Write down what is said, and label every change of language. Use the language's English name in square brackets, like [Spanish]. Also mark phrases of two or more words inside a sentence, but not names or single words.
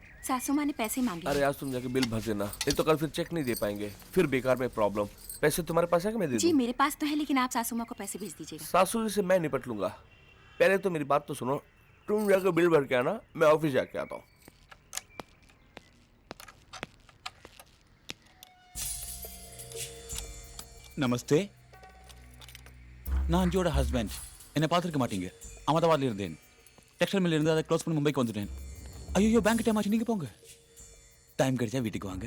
[Hindi] सासू माँ ने पैसे मांगे। अरे आज तुम जाके बिल भर देना, नहीं तो कल फिर चेक नहीं दे पाएंगे, फिर बेकार में प्रॉब्लम। पैसे तुम्हारे पास है कि मैं दे दूं? जी मेरे पास तो है, लेकिन आप सासू माँ को पैसे भेज दीजिएगा। सासू जी से मैं निपट लूंगा। पहले तो मेरी बात तो सुनो, तुम जाके बिल भर के आना, मैं ऑफिस जाके आता हूँ। [Tamil] நமஸ்தே. நான் அஞ்சியோட ஹஸ்பண்ட். என்னை பார்த்துருக்க மாட்டீங்க. அகமதாபாத்ல இருந்தேன். [English] textile mill [Tamil] இருந்து அதை க்ளோஸ் பண்ணி மும்பைக்கு வந்துட்டேன். ஐயோ [English] bank time [Tamil] ஆச்சு, நீங்கள் போங்க. டைம் கிடைச்சா வீட்டுக்கு வாங்க.